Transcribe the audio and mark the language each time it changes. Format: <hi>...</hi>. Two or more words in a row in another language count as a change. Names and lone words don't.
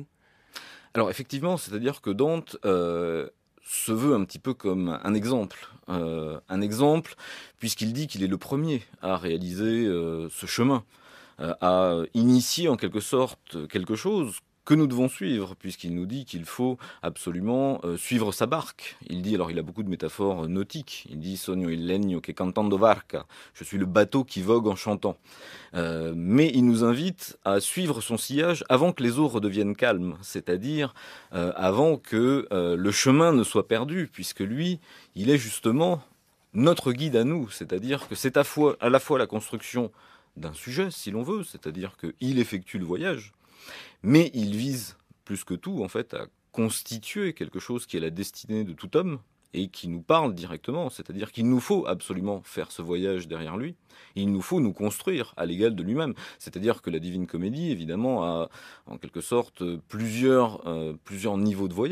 <fr>Alors effectivement, c'est-à-dire que Dante se veut un petit peu comme un exemple, puisqu'il dit qu'il est le premier à réaliser ce chemin, à initier en quelque sorte quelque chose que nous devons suivre, puisqu'il nous dit qu'il faut absolument suivre sa barque. Il dit, alors il a beaucoup de métaphores nautiques, il dit «</fr> <it>Sogno il legno che cantando varca »,</it> <fr>je suis le bateau qui vogue en chantant. Mais il nous invite à suivre son sillage avant que les eaux redeviennent calmes, c'est-à-dire avant que le chemin ne soit perdu, puisque lui, il est justement notre guide à nous, c'est-à-dire que c'est à la fois la construction d'un sujet, si l'on veut, c'est-à-dire qu'il effectue le voyage, mais il vise plus que tout, en fait, à constituer quelque chose qui est la destinée de tout homme et qui nous parle directement, c'est-à-dire qu'il nous faut absolument faire ce voyage derrière lui, et il nous faut nous construire à l'égal de lui-même, c'est-à-dire que la Divine Comédie, évidemment, a en quelque sorte plusieurs niveaux de voyage.</fr>